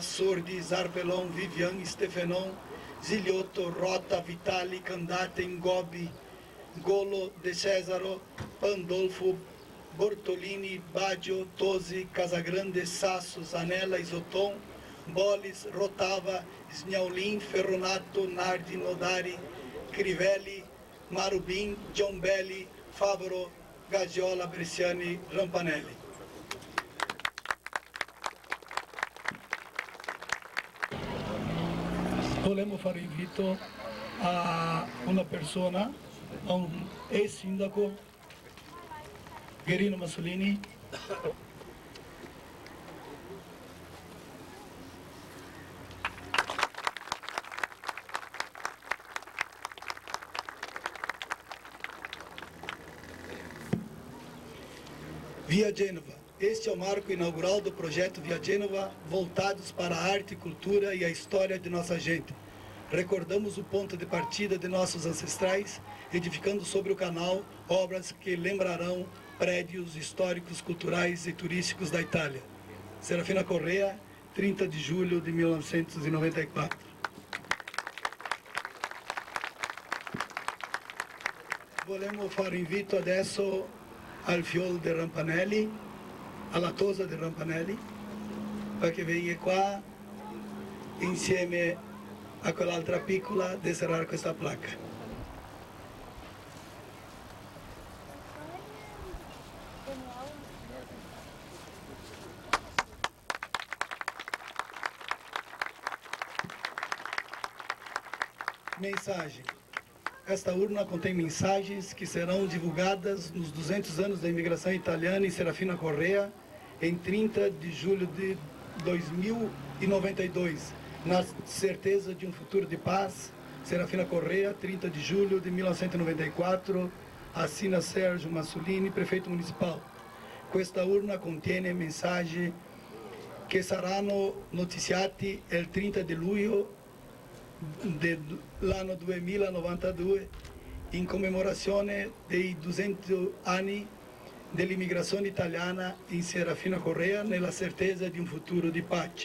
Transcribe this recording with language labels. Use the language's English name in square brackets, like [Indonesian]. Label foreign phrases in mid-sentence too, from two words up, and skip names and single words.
[Italian] Sordi, Zarpelon, Vivian, Stefenon, Ziliotto, Rota, Vitali, Candate, Ngobi, Golo, De Cesaro, Pandolfo, Bortolini, Baggio, Tosi, Casagrande, Sasso, Zanella, Isoton, Bolis, Rotava, Sgnaulim, Ferronato, Nardi, Nodari, Crivelli, Marubin, Giombelli, Favaro, Gagiola, Bresciani, Rampanelli. Volemos fare invito a una persona, a un ex-sindaco, Guerino Massolini, Via Gênova. [Portuguese] Este é o marco inaugural do projeto Via Gênova, voltados para a arte, cultura e a história de nossa gente. recordamos o ponto de partida de nossos ancestrais, edificando sobre o canal obras que lembrarão prédios históricos, culturais e turísticos da Itália. Serafina Correa, 30 de julho de 1994. [Italian] Vogliamo fare invito adesso al fiol di Rampanelli, alla tosa di Rampanelli, perché venga qua insieme a quell'altra piccola a serrare questa placca. [Portuguese] Mensagem. Esta urna contém mensagens que serão divulgadas nos 200 anos da imigração italiana em Serafina Correa, em 30 de julho de 2092, na certeza de um futuro de paz. Serafina Correa, 30 de julho de 1994, assina Sergio Massolini, prefeito municipal. [Italian] Questa urna contiene mensaggi che saranno notiziati il 30 di luglio dell'anno 2092 in commemorazione dei 200 anni dell'immigrazione italiana in Serafina Correa, nella certeza di un futuro di pace.